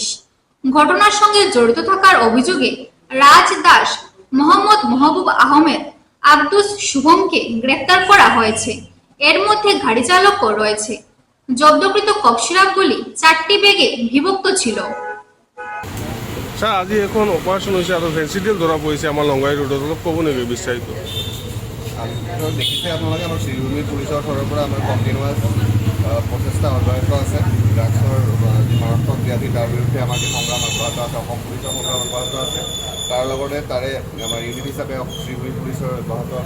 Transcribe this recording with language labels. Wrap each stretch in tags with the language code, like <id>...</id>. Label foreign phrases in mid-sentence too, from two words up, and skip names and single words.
<bn>ঘটনার সঙ্গে জড়িত থাকার অভিযোগে রাজ দাস, মোহাম্মদ মাহবুব আহমেদ, আব্দুস শুভমকে গ্রেফতার করা হয়েছে। এর মধ্যে গাড়ি চালকও রয়েছে। জব্দকৃত কফ সিরাপগুলি 4টি ব্যাগে বিভক্ত ছিল।</bn> <as>স্যার, আজি এখন অপারেশন হৈছে আৰু ভেঞ্চিডিয়েল ধৰা পৰিছে আমাৰ লংগাই ৰোডত, অলপ ক'ব নেকি বিস্তাৰিত? দেখিছে আপোনালোকে আমাৰ শ্ৰীভূমি পুলিচৰ ফালৰ পৰা আমাৰ কণ্টিনিউৱাছ প্ৰচেষ্টা অব্যাহত আছে। ড্ৰাগছৰ যি মাৰাত্মক ব্যাধি তাৰ বিৰুদ্ধে আমাৰ যি সংগ্ৰাম অব্যাহত আছে, অসম পুলিচৰ সংগ্ৰাম অব্যাহত আছে। তাৰ লগতে তাৰে আমাৰ ইউনিট হিচাপে শ্ৰীভূমি পুলিচৰ অব্যাহত আছে।</as>